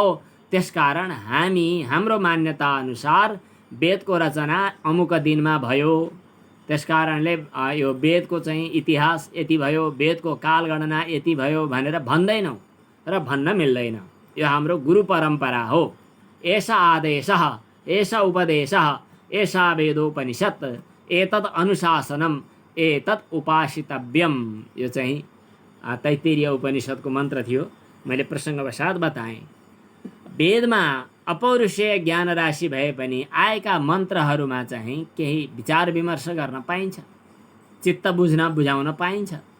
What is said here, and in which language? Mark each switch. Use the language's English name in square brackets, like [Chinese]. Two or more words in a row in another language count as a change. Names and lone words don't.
[Nepali] त्यसकारण हाम्रो मान्यता अनुसार वेदको रचना अमुक दिनमा भयो, त्यसकारणले यो वेदको चाहिँ इतिहास यति भयो, वेदको कालगणना यति भयो भनेर भन्दैनौँ र भन्न मिल्दैन। यो हाम्रो गुरु परम्परा हो। [Sanskrit] एषा आदेशः, एषा उपदेशः, एषा वेदोपनिषत्, एतत् अनुशासनम्, एतत् उपासितव्यम। [Nepali] यो चाहिँ तैत्तिरीय उपनिषदको मन्त्र थियो, मैले प्रसङ्गवशात बताएँ। वेदमा अपौरुषेय ज्ञान राशि भए पनि आएका मन्त्रहरूमा चाहिँ केही विचार विमर्श गर्न पाइन्छ, चित्त बुझाउन पाइन्छ।